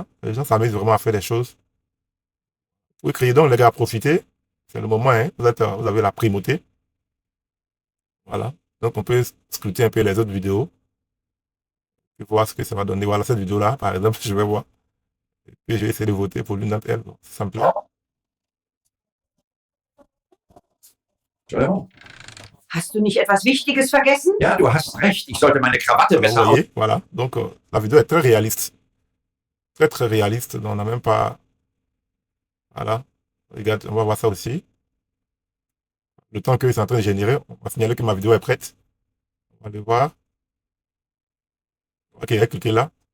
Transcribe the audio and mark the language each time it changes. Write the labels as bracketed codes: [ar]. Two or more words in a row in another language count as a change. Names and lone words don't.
[fr] Les gens s'amusent vraiment à faire des choses. Vous créez donc, les gars, profitez. C'est le moment, hein. Vous avez la primauté. Voilà. Donc, on peut scruter un peu les autres vidéos. puis voir ce que ça va donner. Voilà, cette vidéo-là, par exemple, je vais voir. Et puis je vais essayer de voter pour l'une d'entre elles. Bon, c'est simple. [de] Entschuldigung. Hast du nicht etwas Wichtiges vergessen? Ja, du hast recht. Ich sollte meine Krawatte [fr] Vous [de] besser [fr] voyez, voilà. Donc, la vidéo est très réaliste. Très, très réaliste. Donc, on n'a même pas... Voilà. Regarde, on va voir ça aussi. Le temps qu'ils sont en train de générer, on va signaler que ma vidéo est prête. On va le voir. Ok, cliquez là.